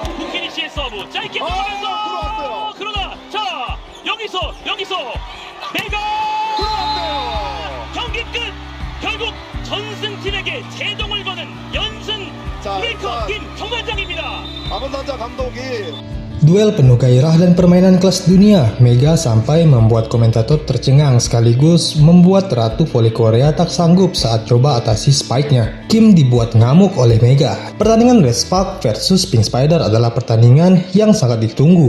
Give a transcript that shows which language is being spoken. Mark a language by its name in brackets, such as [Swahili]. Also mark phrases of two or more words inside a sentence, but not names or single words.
[Korean] 후키니치의 서브 짧게 들어왔어요. 들어가면서 그러나 자 여기서 메가 들어왔네요. 경기 끝. 결국 전승팀에게 제동을 거는 연승 자, 브레이커 팀 정관장입니다. 아번단자 감독이 [Indonesian] Duel penuh gairah dan permainan kelas dunia, Mega sampai membuat komentator tercengang sekaligus membuat Ratu Voli Korea tak sanggup saat coba atasi spike-nya. Kim dibuat ngamuk oleh Mega. Pertandingan Red Spark versus Pink Spider adalah pertandingan yang sangat ditunggu.